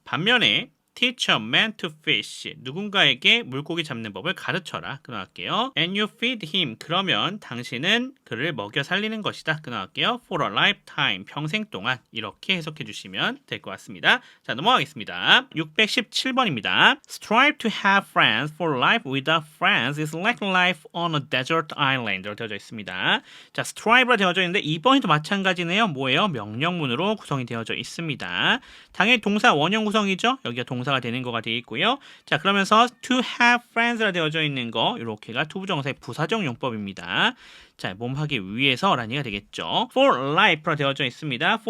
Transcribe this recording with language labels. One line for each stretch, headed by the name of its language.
English: 반면에 Teach a man to fish.
Korean: 누군가에게 물고기 잡는 법을 가르쳐라. 끊어갈게요.
English: And you feed him.
Korean: 그러면 당신은 그를 먹여 살리는 것이다.
English: 끊어갈게요. For a lifetime.
Korean: 평생 동안. 이렇게 해석해 주시면 될 것 같습니다. 자, 넘어가겠습니다. 617번입니다.
English: Strive to have friends for life without friends is like life on a desert island.
Korean: 로 되어져 있습니다. 자, strive라 되어져 있는데 2번이도 마찬가지네요. 뭐예요? 명령문으로 구성이 되어져 있습니다. 당연히 동사 원형 구성이죠. 여기가 동사가 되는 거가 되어 있고요. 자, 그러면서 to have friends라 되어져 있는 거 이렇게가 투부정사의 부사적 용법입니다. 자, 몸하기 위해서라는 얘기가 되겠죠. for life라 되어져 있습니다.